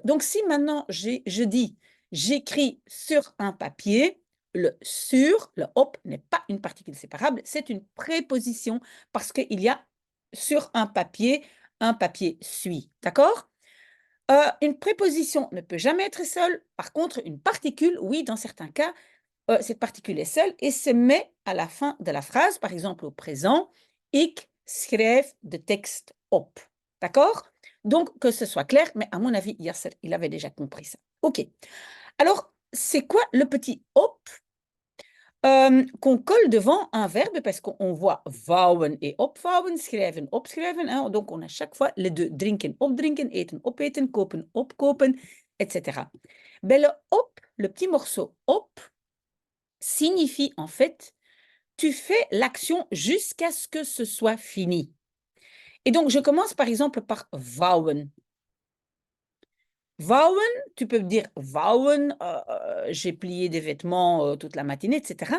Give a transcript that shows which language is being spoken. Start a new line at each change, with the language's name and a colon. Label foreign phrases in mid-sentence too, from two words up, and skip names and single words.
French: Donc, si maintenant je dis j'écris sur un papier, le sur, le op n'est pas une particule séparable, c'est une préposition parce qu'il y a sur un papier suit. D'accord? Une préposition ne peut jamais être seule. Par contre, une particule, oui, dans certains cas, cette particule est seule et se met à la fin de la phrase, par exemple au présent,
Dutch: ik schrijf de tekst op.
French: D'accord? Donc, que ce soit clair, mais à mon avis, Yasser, il avait déjà compris ça. OK. Alors, c'est quoi le petit op qu'on colle devant un verbe parce qu'on voit vouwen et opvouwen,
Dutch: schrijven, opschrijven.
French: Hein, donc, on a chaque fois les deux.
Dutch: Drinken, opdrinken, eten, opeten, kopen, opkopen,
French: etc. Ben, le op, le petit morceau op, signifie en fait, tu fais l'action jusqu'à ce que ce soit fini. Et donc, je commence par exemple par vouwen. Vouwen, tu peux dire vouwen, j'ai plié des vêtements toute la matinée, etc.